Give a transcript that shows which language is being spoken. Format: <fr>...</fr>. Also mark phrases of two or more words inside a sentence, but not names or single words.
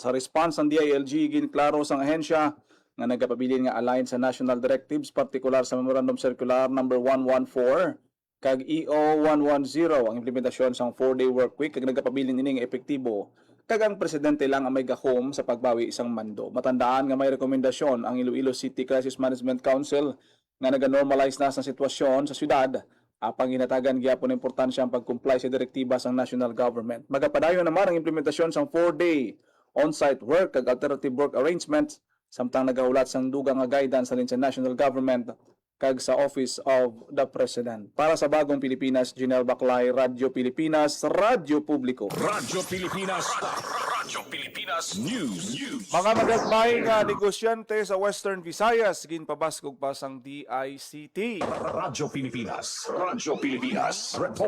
<hil>Sa response ng DILG, ginklaro sang ahensya nga nagapabilin nga align sa</hil> <en>national directives,</en> <hil>partikular sa Memorandum Circular number 114 kag EO 110 ang implementasyon sang</hil> <en>4-day work week</en> <hil>kag nagapabilin ini nga epektibo kag ang presidente lang ang may gahom sa pagbawi isang mando. Matandaan nga may rekomendasyon ang Iloilo City Crisis Management Council nga naga-normalize na sa sitwasyon sa syudad, apang ginatagan gyapon importansya ang pag-comply sa direktiba sang</hil> <en>national government.</en> <hil>Magapadayon naman ang implementasyon sang</hil> <en>4-day on-site work</en> <hil>kag</hil> <en>alternative work arrangements</en> <hil>samtang nagahulat sang dugang nga guidance sa</hil> <en>national government</en> <hil>kag sa Office of the President. Para sa Bagong Pilipinas, Janelle Baclay, Radyo Pilipinas, Radyo Publiko. Radyo Pilipinas Radyo Pilipinas News. Mga magagmayng negosyante sa Western Visayas ginpabaskog pa sang DICT. Radyo Pilipinas. Radyo Pilipinas. Report.</hil>